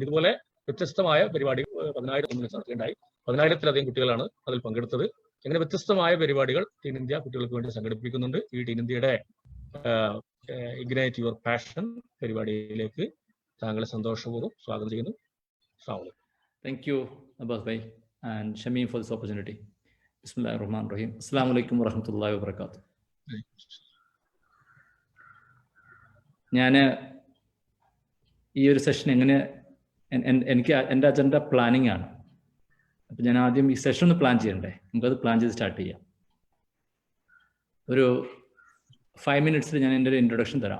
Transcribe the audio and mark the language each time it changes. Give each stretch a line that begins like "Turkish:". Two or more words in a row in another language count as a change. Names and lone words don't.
Malayalam: ഇതുപോലെ വ്യത്യസ്തമായ പരിപാടി 10,000 നടത്തുകയുണ്ടായി. 10,000-ലധികം കുട്ടികളാണ് അതിൽ പങ്കെടുത്തത്. അങ്ങനെ വ്യത്യസ്തമായ പരിപാടികൾ ടീം ഇന്ത്യ കുട്ടികൾക്ക് വേണ്ടി സംഘടിപ്പിക്കുന്നുണ്ട്. ഈ ടീം ഇന്ത്യയുടെ ഇഗ്നൈറ്റ് യുവർ പാഷൻ പരിപാടിയിലേക്ക് താങ്കളെ സന്തോഷപൂർവ്വം സ്വാഗതം ചെയ്യുന്നു.
English: Thank you, Abbas bhai and Shamim for this opportunity.
Arabic: بسم الله الرحمن الرحيم. السلام عليكم ورحمة الله وبركاته.
Malayalam: ഞാൻ ഈ ഒരു സെഷൻ എനിക്ക് എൻ്റെ
English: agenda planning
Malayalam: ആണ്. അപ്പം ഞാൻ ആദ്യം ഈ സെഷൻ ഒന്ന് പ്ലാൻ ചെയ്യണ്ടേ? നമുക്കത് പ്ലാൻ ചെയ്ത് സ്റ്റാർട്ട് ചെയ്യാം. ഒരു 5 minutes ഞാൻ എൻ്റെ ഒരു ഇൻട്രൊഡക്ഷൻ തരാം.